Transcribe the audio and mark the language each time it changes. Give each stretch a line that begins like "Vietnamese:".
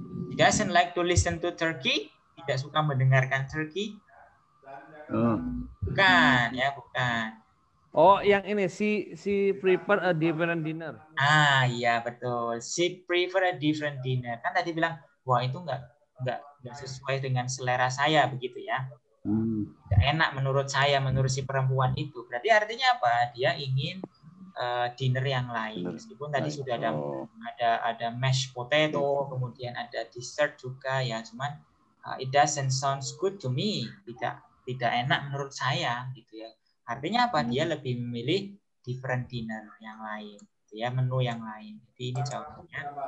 English: She doesn't like to listen to turkey.
Indonesian: Tidak suka mendengarkan turkey. Bukan, ya bukan. Oh, yang ini
English: she prefer a different dinner.
Indonesian: Ah, iya betul.
English: She prefer a different dinner.
Indonesian: Kan tadi bilang, wah itu nggak sesuai dengan selera saya begitu ya. Nggak enak menurut saya, menurut si perempuan itu. Berarti artinya apa? Dia ingin dinner yang lain. Meskipun tadi sudah ada mashed potato, kemudian ada dessert juga ya. Cuman
English: it doesn't sound good to me.
Indonesian: Tidak enak menurut saya gitu ya. Artinya apa? Dia lebih memilih
English: different dinner
Indonesian: yang lain, gitu ya, menu yang lain. Jadi ini jawabannya.